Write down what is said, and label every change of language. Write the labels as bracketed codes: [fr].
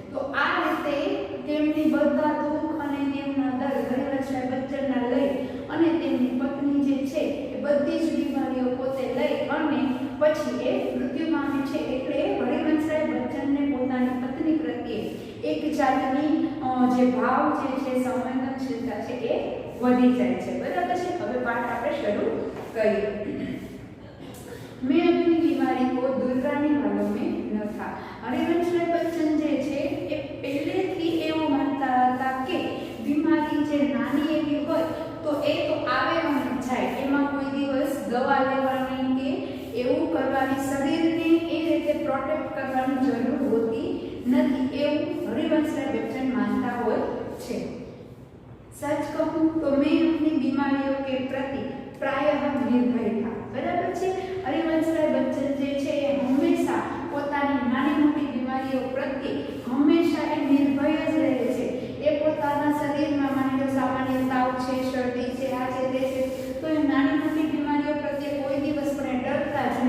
[gu] તો આ રીતે તેમની બધા દુઃખ અને તેમના દર્દ હરિવંશરાય બચ્ચનના લઈ અને તેમની પત્ની જે છે એ બધી જ બીમારીઓ પોતે લઈ અને પછી એ મૃત્યુ પામે છે. એટલે હરિવંશરાય બચ્ચનને પોતાની પત્ની પ્રત્યે એક જાતની જે ભાવ જે છે, સંવેદનશીલતા છે એ વધી જાય છે. બરાબર છે. હવે પાઠ આપણે શરૂ કરીએ. [hi] मैं अपनी बीमारी को दूर करने वालों में न था. [gu] हरिवंशराय बच्चन जे छे ए પહેલેથી એવું માનતા હતા કે બીમારી જે નાની એવી હોય તો એ તો આવે અને જાય, એમાં કોઈ દિવસ દવા લેવાની કે એવું કરવાની, શરીરને એ રીતે પ્રોટેક્ટ કરવાની જરૂર હોતી નથી, એવું હરિવંશરાય बच्चन मानता હોય છે. [hi] सच कहूं तो मैं अपनी बीमारियों के प्रति प्रायः निर्भय था. [gu] बराबर છે. હરિવંશરાય બચ્ચન જે છે એ હંમેશા પોતાની નાની મોટી બીમારીઓ પ્રત્યે હંમેશા એ નિર્ભય જ રહે છે. એ પોતાના શરીરમાં માની લો સામાન્ય તાવ છે, શરદી છે, આ છે તે છે, તો એ નાની મોટી બીમારીઓ પ્રત્યે કોઈ દિવસ પણ ડરતા